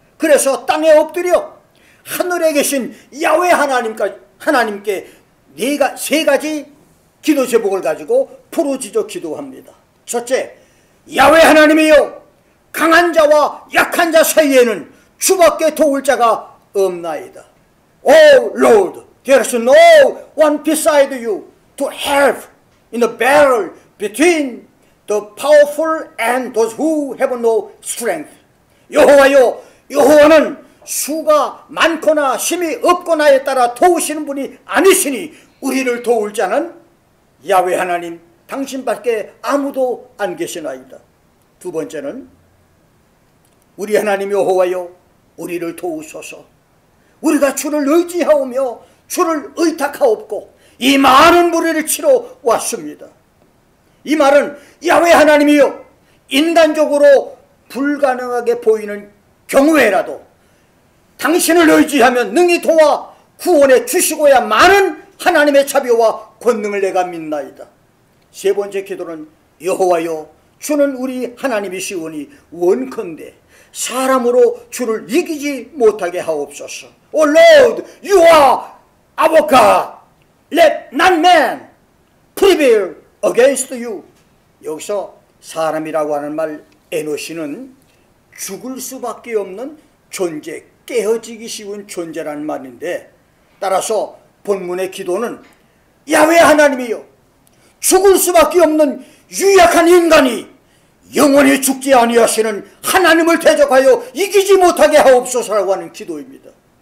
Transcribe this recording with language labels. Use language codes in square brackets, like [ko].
[ko] 그래서 땅에 엎드려 하늘에 계신 야훼 하나님께 세 가지 기도 제목을 가지고 부르짖어 기도합니다. 첫째, 야훼 하나님이여, 강한 자와 약한 자 사이에는 주밖에 도울 자가 없나이다. [en] Oh Lord, there is no one beside you to help in the battle between the powerful and those who have no strength. [ko] 여호와여, 여호와는 수가 많거나 힘이 없거나에 따라 도우시는 분이 아니시니 우리를 도울 자는 야훼 하나님 당신밖에 아무도 안 계시나이다. 두 번째는 우리 하나님 여호와여, 우리를 도우소서. 우리가 주를 의지하오며 주를 의탁하옵고 이 많은 무리를 치러 왔습니다. 이 말은 야훼 하나님이여, 인간적으로 불가능하게 보이는 경우에라도 당신을 의지하면 능히 도와 구원해 주시고야 마는 하나님의 자비와 권능을 내가 믿나이다. 세 번째 기도는 여호와여, 주는 우리 하나님이시오니 원컨대 사람으로 주를 이기지 못하게 하옵소서. [en] O Lord, you are our God. Let not man prevail against you. [ko] 여기서 사람이라고 하는 말 에노시는 죽을 수밖에 없는 존재, 깨어지기 쉬운 존재라는 말인데, 따라서 본문의 기도는 야훼 하나님이여, 죽을 수밖에 없는 유약한 인간이 영원히 죽지 아니하시는 하나님을 대적하여 이기지 못하게 하옵소서라고 하는 기도입니다.